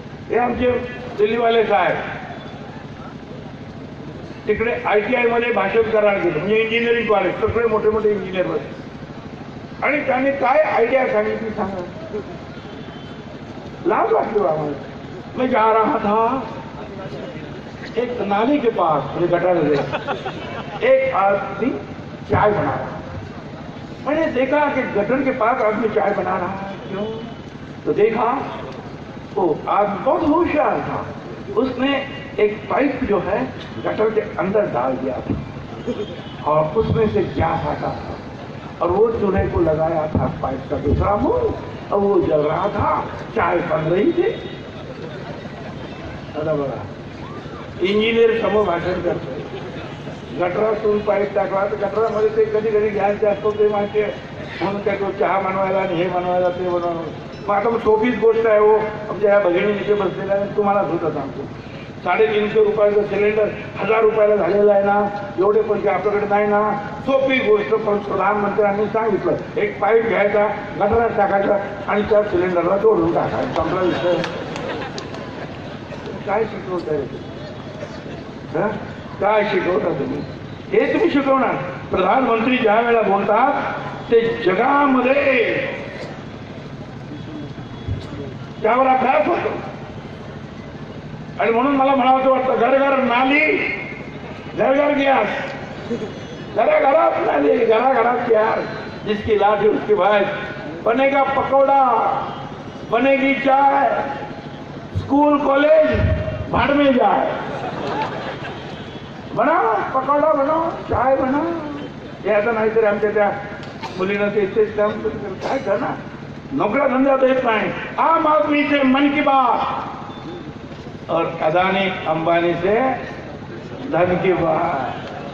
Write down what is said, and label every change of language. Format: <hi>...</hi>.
<mr>हे आमचे दिल्लीवाले साहेब तिकडे ITI मध्ये भाषण करायला गेले, म्हणजे इंजिनिअरिंग कॉलेज, सगळे मोठे मोठे इंजिनियर होते. आणि त्यांनी काय आयडिया सांगितली सांगा, लाज वाटली आम्हाला.</mr> <hi>मैं जा रहा था एक नाली के पास,</hi> <mr>म्हणजे गटार</mr> <hi>एक आदमी चाय बना रहा, मैंने देखा कि गटर के पास आदमी चाय बना रहा है, क्यों? तो देखा वो आदमी बहुत होशियार था, उसने एक पाइप जो है गटर के अंदर डाल दिया था और उसमें से गैस आता था और वो चूल्हे को लगाया था पाइप का दूसरा मुंह और वो जल रहा था, चाय बन रही थी। बड़ा इंजिनियर</hi> <mr>समोर भाषण करतो, गटरातून पाईप टाकला तर गटरामध्ये ते कधी कधी गॅस जास्त होते माहिती आहे, म्हणून काय तो चहा बनवायला आणि हे बनवायला ते बनवायला. मग आता सोपीच गोष्ट आहे हो, आमच्या ह्या भगिनी इथे बसलेल्या आहे, तुम्हाला सुद्धा सांगतो 350 रुपयाचं सिलेंडर 1000 रुपयाला झालेलं आहे ना, एवढे पैसे आपल्याकडे नाही ना. सोपी गोष्ट, पण प्रधानमंत्र्यांनी सांगितलं एक पाईप घ्यायचा, गटरात टाकायचा आणि त्या सिलेंडरला जोडून टाकायचा, संपला विषय. काय शिकवताय, काय शिकवता तुम्ही? हे तुम्ही शिकवणार. प्रधानमंत्री ज्या वेळेला बोलतात ते जगामध्ये त्यावर अभ्यास होतो आणि म्हणून मला म्हणावं वाटतं घर घर नाली, घर घर गॅस, घराघरात नाली, घराघरात गॅस.</mr> <hi>जिसकी लाठी उसकी भैंस, बनेगा पकौड़ा, बनेगी चाय, स्कूल कॉलेज भाड़ में जाए. बना पकौड़ा, बना चाय, बना.</hi> <mr>हे आता नाहीतरी आमच्या त्या मुलीनं तेच काम काय करणार, नोकऱ्या धंदा देत नाही.</mr> <hi>आम आदमी से मन की बात और अदानी अंबानी से धन की बात.</hi>